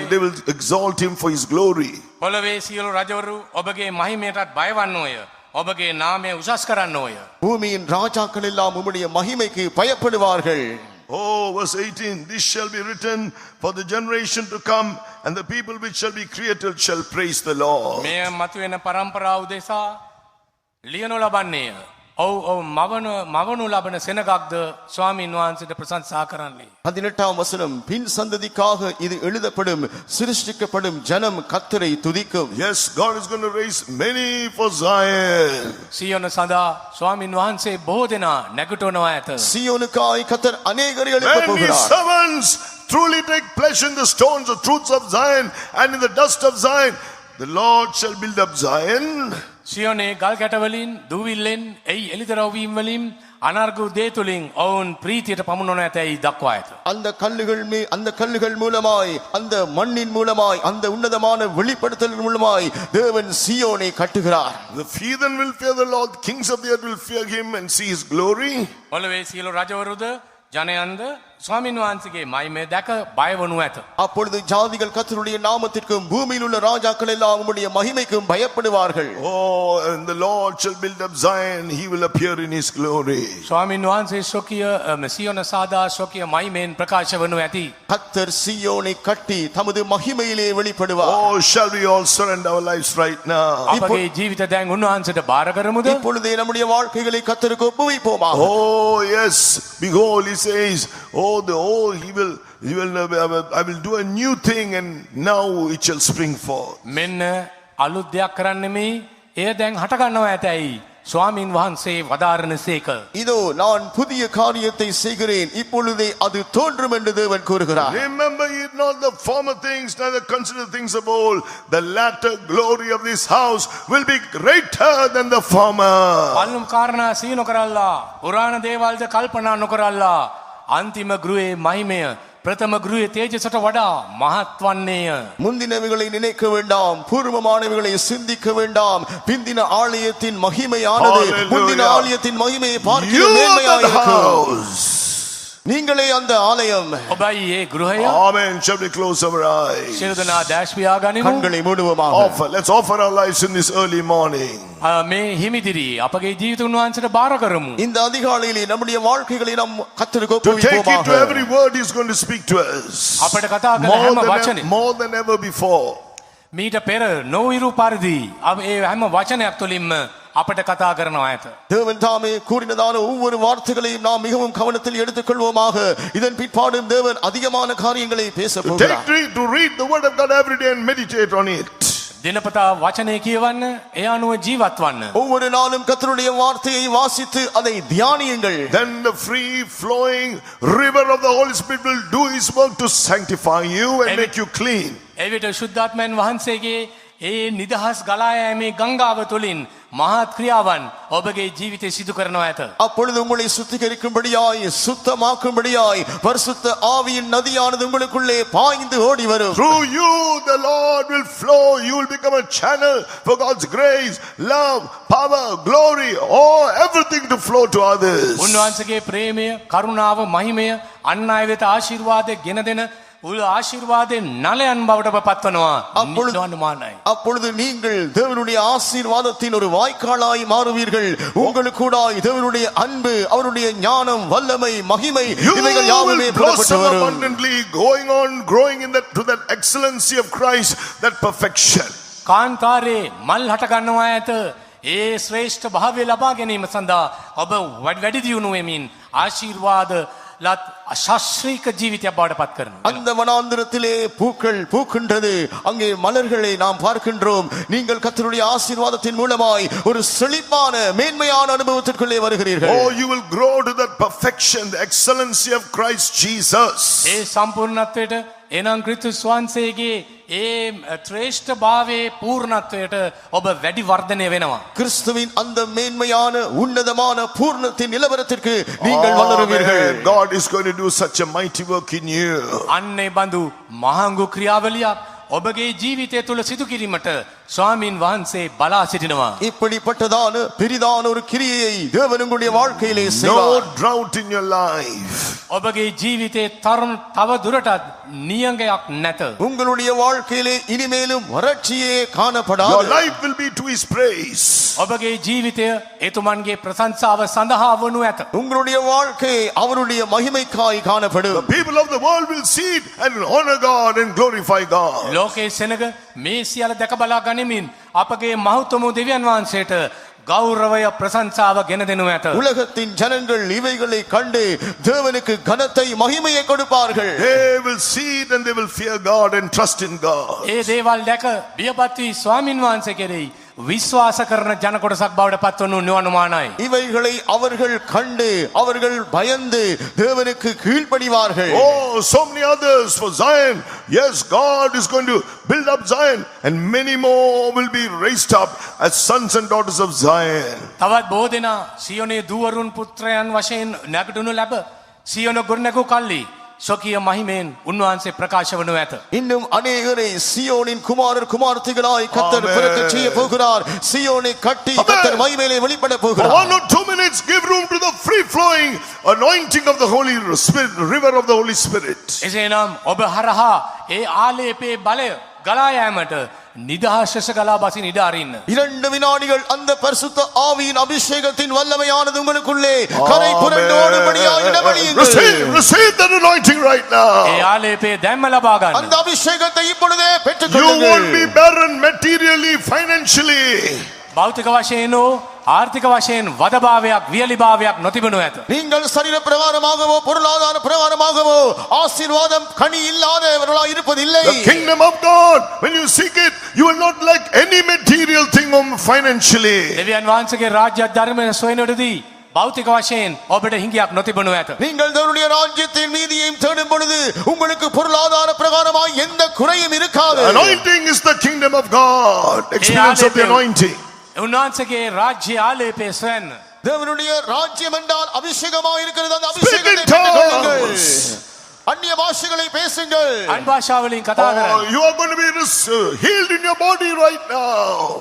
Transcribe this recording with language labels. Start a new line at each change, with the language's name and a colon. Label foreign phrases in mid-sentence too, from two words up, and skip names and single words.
English: They will exalt him for his glory.
Sinhala: පොළවේ සියලු රජවරු ඔබගේ මහිමයටත් බය වන්නෝය. ඔබගේ නාමය උසස් කරන්නෝය.
Tamil: பூமியின் ராஜாக்கள் எல்லாம் உம்முடைய மகிமைக்கு பயப்படுவார்கள்.
English: Oh, verse 18, this shall be written for the generation to come, and the people which shall be created shall praise the Lord.
Sinhala: මේ මතුවෙන පරම්පරාව උදෙසා ලියනු ලබන්නේය. ඔව් මවනු ලබන සෙනගක්ද ස්වාමීන් වහන්සේට ප්‍රශංසා කරන්නේ.
Tamil: 18 வசனம், பின் சந்ததிக்காக இது எழுதப்படும், சிருஷ்டிக்கப்படும் ஜனம் கர்த்தரை துதிக்கும்.
English: Yes, God is going to raise many for Zion.
Sinhala: සියොන සඳහා ස්වාමීන් වහන්සේ බොහෝ දෙනා නැගිටවනවා ඇත.
Tamil: சீயோனுக்காய் கர்த்தர் அநேகரை எழுப்ப
English: When his
Tamil: போகிறார்.
English: servants truly take pleasure in the stones, the truths of Zion, and in the dust of Zion, the Lord shall build up Zion.
Sinhala: සියොනේ ගල් කැටවලින් දූවිල්ලෙන් එයි එළිදරව්වීම් වලින් අනර්ග දේ තුලින් ඔවුන් ප්‍රීතියට පමුණුවන ඇතැයි දක්වා ඇත.
Tamil: அந்த கல்லுகள் மூலமாய், அந்த மண்ணின் மூலமாய், அந்த உன்னதமான வெளிப்படுத்தல் மூலமாய் தேவன் சீயோனை கட்டுகிறார்.
English: The heathen will fear the Lord, kings of the earth will fear him and see his glory.
Sinhala: පොළවේ සියලු රජවරුද ජනයන්ද ස්වාමීන් වහන්සේගේ මහිමය දැක බය වනු ඇත.
Tamil: அப்பொழுது ஜாதிகள் கர்த்தருடைய நாமத்திற்கும் பூமியில் உள்ள ராஜாக்கள் எல்லாம் உம்முடைய மகிமைக்கும் பயப்படுவார்கள்.
English: Oh, and the Lord shall build up Zion, he will appear in his glory.
Sinhala: ස්වාමීන් වහන්සේ ශෝකිය සියොන සාදා ශෝකිය මහිමෙන් ප්‍රකාශ වනු ඇති.
Tamil: கர்த்தர் சீயோனை கட்டி தமது மகிமையிலே வெளிப்படுவார்.
English: Oh, shall we all surrender our lives right now?
Sinhala: අපගේ ජීවිත දැන් උන්වහන්සේට බාර කරමුද?
Tamil: இப்பொழுதே நம்முடைய வாழ்க்கைகளை கர்த்தருக்கு ஒப்புவிப்போமா?
English: Oh, yes, behold, he says, oh, I will do a new thing and now it shall spring forth.
Sinhala: මෙන්න අලුත් දෙයක් කරන්න නෙමෙයි එය දැන් හට ගන්නවා ඇතැයි ස්වාමින් වහන්සේ වදාරනසේක.
Tamil: இதோ நான் புதிய காரியத்தை செய்கிறேன் இப்பொழுதே அது தோன்றும் என்று தேவன் கூறுகிறார்.
English: Remember ye not the former things, neither consider things of old. The latter glory of this house will be greater than the former.
Sinhala: පල්ලුම් කාරණා සිහි නොකරල්ලා පුරාණ දේවල්ද කල්පනා නොකරල්ලා අන්තිම ගෘහේ මහිමය பிரதம ගෘහේ තේජසට වඩා මහත් වන්නේය.
Tamil: முந்தினவைகளை நினைக்க வேண்டாம் பூர்வமானவைகளை சிந்திக்க வேண்டாம் பிந்தின ஆலயத்தின் மகிமையானது
English: Hallelujah.
Tamil: முந்தின ஆலயத்தின் மகிமையை
English: You
Tamil: பார்க்கிற
English: are
Tamil: மேன்மையாக
English: the
Tamil: இருக்கும்.
English: house.
Tamil: நீங்களே அந்த ஆலயம்.
Sinhala: ඔබයි ඒ ගෘහය.
English: Amen. Shall we close our eyes?
Sinhala: සියලු දෙනා දැස් පියා ගනිමු.
Tamil: கண்களை மூடுவோமாக.
English: Let's offer our lives in this early morning.
Sinhala: මේ හිමිදිරි අපගේ ජීවිත උන්වහන්සේට බාර කරමු.
Tamil: இந்த அதிகாலையிலே நம்முடைய வாழ்க்கைகளை நாம் கர்த்தருக்கு
English: To take it to
Tamil: ஒப்புவிப்போமாக.
English: every word he's going to speak to us.
Sinhala: අපට කතා කළ හැම වචනේ
English: More than ever before.
Sinhala: මීට පෙර නොවිරු පරිදි ඒ හැම වචනයක් තුළින්ම අපට කතා කරනවා ඇත.
Tamil: தேவன் தாமே கூறினதான ஒவ்வொரு வார்த்தைகளையும் நாம் மிகவும் கவனத்தில் எடுத்துக்கொள்வோமாக. இதன் பிற்பாடும் தேவன் அதிகமான காரியங்களை பேச போகிறார்.
English: To read the word of God every day and meditate on it.
Sinhala: දිනපතා වචනය කියවන්න ඒ අනුව ජීවත් වන්න.
Tamil: ஒவ்வொரு நாளும் கர்த்தருடைய வார்த்தையை வாசித்து அதை தியானியுங்கள்.
English: Then the free flowing river of the Holy Spirit will do his work to sanctify you and make you clean.
Sinhala: එවිට ශුද්ධාත්මයන් වහන්සේගේ ඒ නිදහස් ගලා යෑමේ ගංගාව තුළින් මහත් ක්‍රියාවන් ඔබගේ ජීවිතේ සිදු කරනවා ඇත.
Tamil: அப்பொழுது உங்களை சுத்திகரிக்கும்படியாய் சுத்தமாக்கும்படியாய் பரிசுத்த ஆவியின் நதியானது உங்களுக்குள்ளே பாய்ந்து ஓடி வரும்.
English: Through you the Lord will flow. You will become a channel for God's grace, love, power, glory, everything to flow to others.
Sinhala: උන්වහන්සේගේ ප්‍රේමය, කරුණාව, මහිමය අන් අය වෙත ආශිර්වාදය ගෙන දෙන උල් ආශිර්වාදේ නලයන් බවට පත්වනවා. නිර්වාණමානයි.
Tamil: அப்பொழுது நீங்கள் தேவனுடைய ஆசீர்வாதத்தின் ஒரு வாய்க்காலாய் மாறுவீர்கள். உங்களுக்கூடாய் தேவனுடைய அன்பு, அவருடைய ஞானம், வல்லமை, மகிமை இவைகள் யாவுமே புறப்பட்டு
English: blossom
Tamil: வரும்.
English: abundantly, going on growing in that to that excellency of Christ, that perfection.
Sinhala: කාන්තාරේ මල් හට ගන්නවා ඇත. ඒ ශ්‍රේෂ්ඨ භාවය ලබා ගැනීම සඳහා ඔබ වැඩි දියුණු වෙමින් ආශිර්වාද ලත් අශාස්ත්‍රීක ජීවිතයක් බවට පත් කරනවා.
Tamil: அந்த வனாந்திரத்திலே பூக்கள் பூக்கின்றது, அங்கே மலர்களை நாம் பார்க்கின்றோம். நீங்கள் கர்த்தருடைய ஆசீர்வாதத்தின் மூலமாய் ஒரு செழிப்பான மேன்மையான அனுபவத்திற்குள்ளே வருகிறீர்கள்.
English: Oh, you will grow to that perfection, the excellency of Christ Jesus.
Sinhala: ඒ සම්පූර්ණත්වයට එනම් ක්‍රිස්තුස් වහන්සේගේ ඒ ශ්‍රේෂ්ඨ භාවයේ පූර්ණත්වයට ඔබ වැඩි වර්ධනය වෙනවා.
Tamil: கிறிஸ்துவின் அந்த மேன்மையான உன்னதமான பூர்ணத்தின் நிலவரத்திற்கு நீங்கள் வளருவீர்கள்.
English: Amen. God is going to do such a mighty work in you.
Sinhala: අන්නේ බඳු මහඟු ක්‍රියාවලියක් ඔබගේ ජීවිතය තුළ සිදු කිරීමට ස්වාමින් වහන්සේ බලා සිටිනවා.
Tamil: இப்படிப்பட்டதான பெரிதான ஒரு கிரியையை தேவன் உங்களுடைய வாழ்க்கையிலே
English: No
Tamil: செய்வார்.
English: drought in your life.
Sinhala: ඔබගේ ජීවිතේ තව දුරටත් නියඟයක් නැත.
Tamil: உங்களுடைய வாழ்க்கையிலே இனிமேலும் வறட்சியே
English: Your
Tamil: காணப்படாது.
English: life will be to his praise.
Sinhala: ඔබගේ ජීවිතය එතුමන්ගේ ප්‍රශංසාව සඳහා වනු ඇත.
Tamil: உங்களுடைய வாழ்க்கை அவருடைய மகிமைக்காய்
English: The
Tamil: காணப்படும்.
English: people of the world will see it and honor God and glorify God.
Sinhala: ලෝකයේ සෙනග මේ සියල්ල දැක බලා ගනිමින් අපගේ මහත්තුම දෙවියන් වහන්සේට ගෞරවය ප්‍රශංසාව ගෙන දෙනු ඇත.
Tamil: உலகத்தின் ஜனங்கள் இவைகளை கண்டு தேவனுக்கு கனத்தை மகிமையை கொடுப்பார்கள்.
English: They will see it and they will fear God and trust in God.
Sinhala: ඒ දේවල් දැක බියපත් වී ස්වාමින් වහන්සේ කෙරෙහි විශ්වාස කරන ජන කොටසක් බවට පත්වනු නිවනුමානයි.
Tamil: இவைகளை அவர்கள் கண்டு அவர்கள் பயந்து தேவனுக்கு கீழ்ப்படிவார்கள்.
English: Oh, so many others for Zion. Yes, God is going to build up Zion and many more will be raised up as sons and daughters of Zion.
Sinhala: තවත් බොහෝ දෙනා සියොනේ දූවරුන් පුත්‍රයන් වශයෙන් නැගටුණු ලැබ සියොන ගොඩනැගූ කල්ලි ස්වකීය මහිමෙන් උන්වහන්සේ ප්‍රකාශ වනු ඇත.
Tamil: இன்னும் அநேகரை சியோனின் குமாரர் குமாரத்திகளாய் கர்த்தர்
English: Amen.
Tamil: பிறக்க செய்ய போகிறார். சியோனை கட்டி கர்த்தர் மகிமையிலே வெளிப்பட
English: For
Tamil: போகிறார்.
English: 1 or 2 minutes, give room to the free flowing anointing of the Holy Spirit, river of the Holy Spirit.
Sinhala: එසේනම් ඔබ හරහා ඒ ආලේපේ බලය ගලා යාමට නිදහස් ගලා බසින ඉඩ අරින්න.
Tamil: 2 வினாடிகள் அந்த பரிசுத்த ஆவியின் அபிஷேகத்தின் வல்லமையானது உங்களுக்குள்ளே கரை புரண்டு ஓடும்படியாக இடமளியுங்கள்.
English: Receive that anointing right
Sinhala: ඒ
English: now.
Sinhala: ආලේපේ දැම්ම ලබා ගන්න.
Tamil: அந்த அபிஷேகத்தை இப்பொழுதே
English: You won't be
Tamil: பெற்றுக்கொள்ளுங்கள்.
English: barren materially, financially.
Sinhala: භෞතික වශයෙන් හෝ ආර්ථික වශයෙන් වදභාවයක් වියලිභාවයක් නොතිබෙනු ඇත.
Tamil: நீங்கள் சரீர பிரகாரமாகவோ பொருளாதார பிரகாரமாகவோ ஆசீர்வாதம் கனி இல்லாதவர்களாய் இருப்பதில்லை.
English: The kingdom of God, when you seek it, you will not lack any material thing financially.
Sinhala: දෙවියන් වහන්සේගේ රාජ්‍ය ධර්මය සොයනකොටදී භෞතික වශයෙන් ඔබට හිඟයක් නොතිබෙනු ඇත.
Tamil: நீங்கள் தேவனுடைய ராஜ்யத்தின் நீதியையும் தேடும் பொழுது உங்களுக்கு பொருளாதார பிரகாரமாய் எந்த குறையும் இருக்காது.
English: Anointing is the kingdom of God. Experience of the anointing.
Sinhala: උන්වහන්සේගේ රාජ්‍ය ආලේපය සොයන්න.
Tamil: தேவனுடைய ராஜ்யம் என்றால் அபிஷேகமாக இருக்கிறது. அந்த
English: Speak in
Tamil: அபிஷேகத்தை பெற்றுக்கொள்ளுங்கள்.
English: tongues.
Tamil: அந்நிய பாஷைகளை பேசுங்கள்.
Sinhala: අන් භාෂා වලින් කතා කරන්න.
English: Oh, you are going to be healed in your body right now.